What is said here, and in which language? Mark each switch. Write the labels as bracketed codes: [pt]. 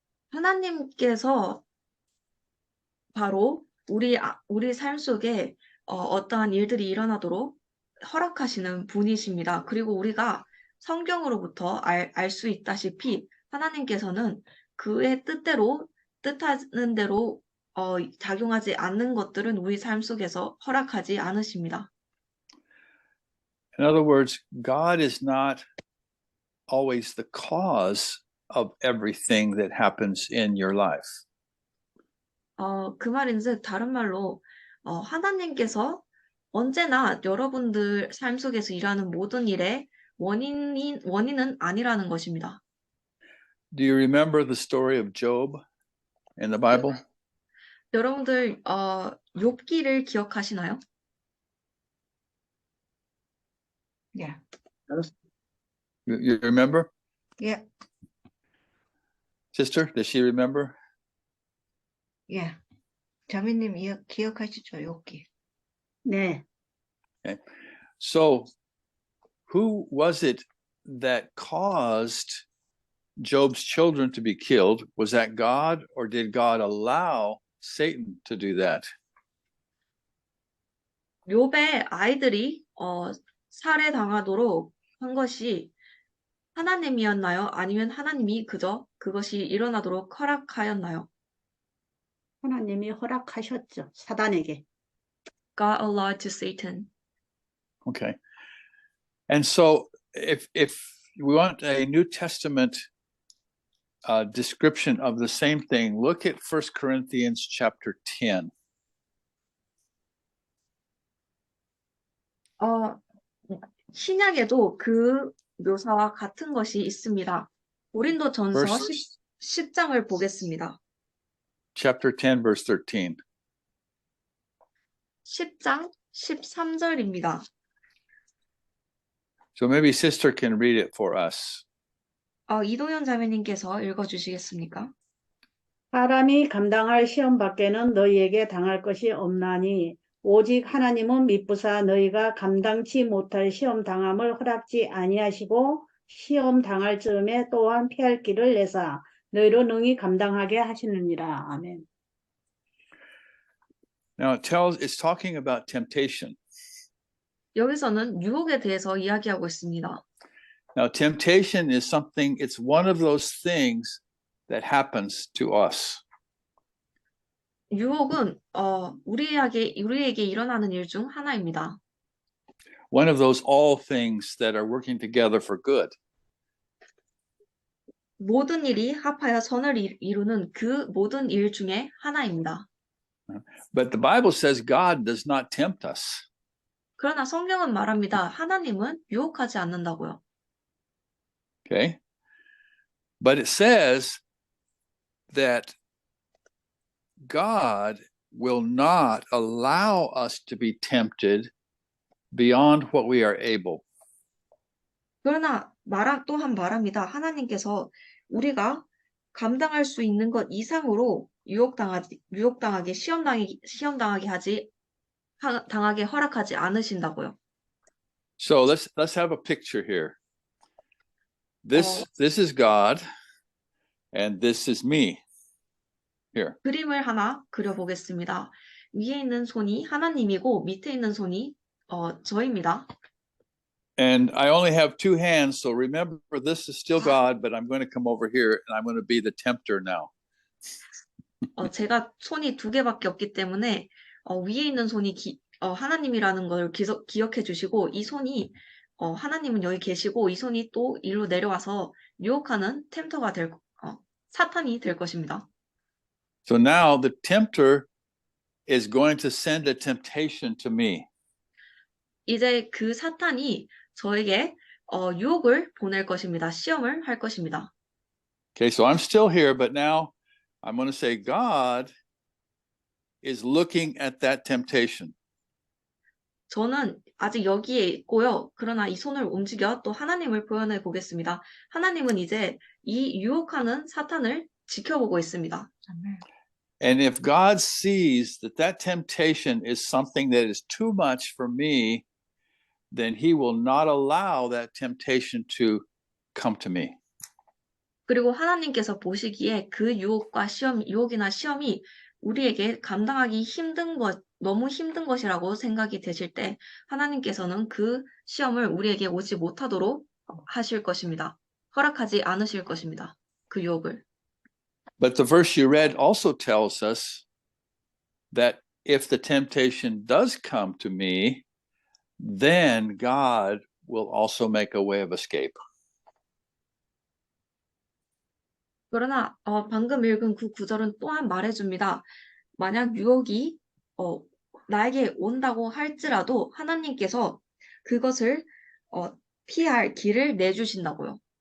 [ko] 하나님께서 바로 우리 삶 속에 어떠한 일들이 일어나도록 허락하시는 분이십니다. 그리고 우리가 성경으로부터 알 수 있다시피 하나님께서는 그의 뜻하는 대로 작용하지 않는 것들은 우리 삶 속에서 허락하지 않으십니다. [en] In other words, God is not always the cause of everything that happens in your life. [ko] 그 말인즉 다른 말로 하나님께서 언제나 여러분들 삶 속에서 일하는 모든 일의 원인은 아니라는 것입니다. [en] Do you remember the story of Job in the Bible? [ko] 여러분들 욥기를 기억하시나요? [en] Yeah. You remember? Yeah. Sister, does she remember? Yeah. [ko] 자매님 기억하시죠? 여기. 네. [en] So, who was it that caused Job's children to be killed? Was that God, or did God allow Satan to do that? [ko] 욥의 아이들이 살해당하도록 한 것이 하나님이었나요? 아니면 하나님이 그저 그것이 일어나도록 허락하였나요? 하나님이 허락하셨죠. 사단에게. [en] God allowed to Satan. Okay. And so, if we want a New Testament description of the same thing, look at 1 Corinthians chapter 10. [ko] 신약에도 그 묘사와 같은 것이 있습니다. 고린도전서 [en] Verse- [ko] 10장을 보겠습니다. [en] Chapter 10, verse 13. [ko] 10장 13절입니다. [en] So maybe sister can read it for us. [ko] 이동현 자매님께서 읽어주시겠습니까? 사람이 감당할 시험 밖에는 너희에게 당할 것이 없나니 오직 하나님은 미쁘사 너희가 감당치 못할 시험 당함을 허락지 아니하시고 시험 당할 즈음에 또한 피할 길을 내사 너희로 능히 감당하게 하시느니라. 아멘. [en] Now it's talking about temptation. [ko] 여기서는 유혹에 대해서 이야기하고 있습니다. [en] Now temptation is something, it's one of those things that happens to us. [ko] 유혹은 우리에게 일어나는 일 중 하나입니다. [en] One of those all things that are working together for good. [ko] 모든 일이 합하여 선을 이루는 그 모든 일 중에 하나입니다. [en] But the Bible says God does not tempt us. [ko] 그러나 성경은 말합니다. 하나님은 유혹하지 않는다고요. [en] Okay? But it says that God will not allow us to be tempted beyond what we are able. [ko] 그러나 또한 말합니다. 하나님께서 우리가 감당할 수 있는 것 이상으로 유혹당하게 당하게 허락하지 않으신다고요. [en] So let's have a picture here. This is God and this is me. Here. [ko] 그림을 하나 그려보겠습니다. 위에 있는 손이 하나님이고 밑에 있는 손이 저입니다. [en] And I only have two hands, so remember this is still God, but I'm going to come over here and I'm going to be the tempter now. [ko] 제가 손이 두 개밖에 없기 때문에 위에 있는 손이 하나님이라는 걸 기억해 주시고 이 손이 하나님은 여기 계시고 이 손이 또 일로 내려와서 유혹하는 사탄이 될 것입니다. [en] So now the tempter is going to send a temptation to me. [ko] 이제 그 사탄이 저에게 유혹을 보낼 것입니다. 시험을 할 것입니다. [en] Okay, so I'm still here, but now I'm going to say, God, is looking at that temptation. [ko] 저는 아직 여기에 있고요. 그러나 이 손을 움직여 또 하나님을 표현해 보겠습니다. 하나님은 이제 이 유혹하는 사탄을 지켜보고 있습니다. 아멘. [en] And if God sees that that temptation is something that is too much for me, then he will not allow that temptation to come to me. [ko] 그리고 하나님께서 보시기에 그 유혹이나 시험이 우리에게 감당하기 힘든 것, 너무 힘든 것이라고 생각이 되실 때 하나님께서는 그 시험을 우리에게 오지 못하도록 하실 것입니다. 허락하지 않으실 것입니다. 그 유혹을. [en] But the verse you read also tells us that if the temptation does come to me, then God will also make a way of escape. [ko] 그러나 방금 읽은 그 구절은 또한 말해줍니다. 만약 유혹이 나에게 온다고 할지라도 하나님께서 그것을 피할 길을 내주신다고요.